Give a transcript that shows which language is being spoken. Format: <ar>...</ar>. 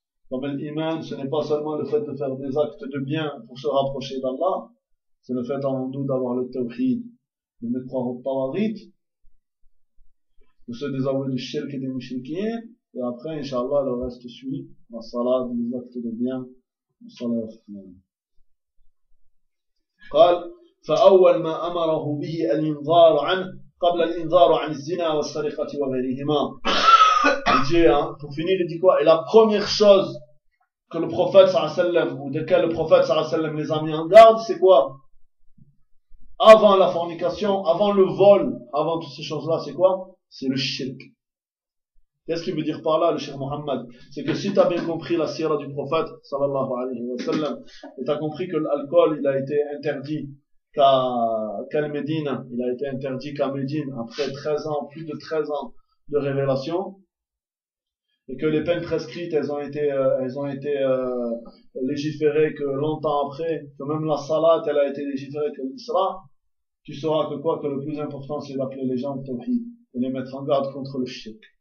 <fr>Comme l'iman, ce n'est pas seulement le fait de faire des actes de bien pour se rapprocher d'Allah, c'est le fait en nous d'avoir le tawhid, de ne croire au tawhid, de se désavouer du shirk et des mushrikins, et après, inshallah, le reste suit, la salat, les actes de bien, le salat.</fr> <ar>قال فأول ما أمره به الإنذار عنه قبل الإنذار عن الزنا والسرقة وغيرهما.</ar> <fr>Et la première chose que le prophète sallallahu alayhi wa sallam, ou de quel le prophète sallallahu alayhi wa sallam les a mis en garde, c'est quoi? Avant la fornication, avant le vol, avant toutes ces choses-là, c'est quoi? C'est le shirk. Qu'est-ce qu'il veut dire par là, le cheikh Mohammed? C'est que si tu as bien compris la sirah du prophète, sallallahu alayhi wa sallam, et tu as compris que l'alcool, il a été interdit qu'à Médine, il a été interdit qu'à Médine, après 13 ans, plus de 13 ans de révélation, et que les peines prescrites, elles ont été légiférées que longtemps après, que même la salat, elle a été légiférée que l'isra, tu sauras que quoi? Que le plus important, c'est d'appeler les gens de tawhid, et les mettre en garde contre le shirk.</fr>